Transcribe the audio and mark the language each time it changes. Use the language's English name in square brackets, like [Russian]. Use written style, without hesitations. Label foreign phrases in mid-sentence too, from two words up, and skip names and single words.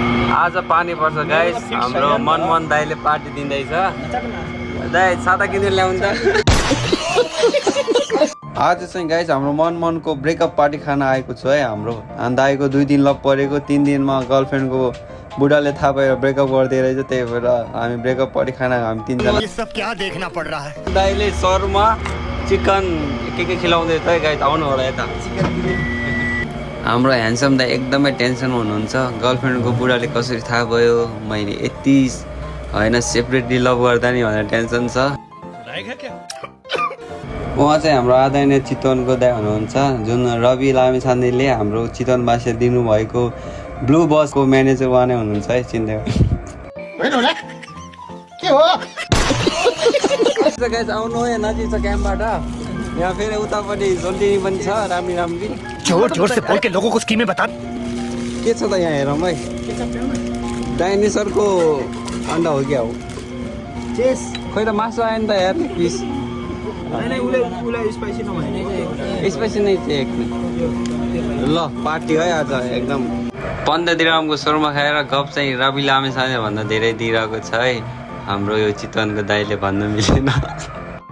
[Nepali] आज पानी पर्छ गाइस हाम्रो मनमोहन दाइले पार्टी दिँदैछ दाइ सादा किनेर ल्याउनु त आज चाहिँ गाइस हाम्रो मनमोहनको [English] breakup party [Nepali] खान आएको छु है हाम्रो अनि दाइको 2 दिन लप परेको 3 दिनमा गर्लफ्रेन्डको बुढाले थाहा पाएर ब्रेकअप गरिदिए रहेछ त्यही भएर हामी [English] breakup party [Nepali] खाना हामी 3 जना [Hindi] ये सब क्या देखना पड़ रहा है [Nepali] दाइले शर्मा चिकन के खिलाउँदै छ है गाइस आउनु होला यता हाम्रो ह्यान्डसम दाइ एकदमै टेन्सन हुनुहुन्छ गर्लफ्रेन्डको बुढाले कसरी थाहा भयो मैले यति हैन [English] separately love [Nepali] गर्दा नि भनेर टेन्सन छ उहाँ चाहिँ हाम्रो आदरणीय चितवनको दाइ हुनुहुन्छ जुन रवि लामिछानेले हाम्रो चितवनवासी दिनुभएको ब्लू बसको म्यानेजर उहाँ नै हुनुहुन्छ है चिन्दै के हो गाइस आउनु है नजिक छ क्याम्पबाट यहाँ फेरि उतापट्टि जोन्टिनी पनि छ राम्री राम्री [Hindi] जोर जोर से बोल के लोगों को स्कीमें बता [Nepali] के छ त यहाँ हेरौँ है डाइनेसरको अन्डा हो क्या हो चेस खोइ त मासु आयो नि त यार पिस स्पाइसी नै थियो ल पार्टी है आज एकदम 15 दिरहमको शोरमा खाएर गफ चाहिँ रवि लामेछाने भन्दा धेरै दिइरहेको छ है हाम्रो यो चितवनको दाइले भन्न मिलेन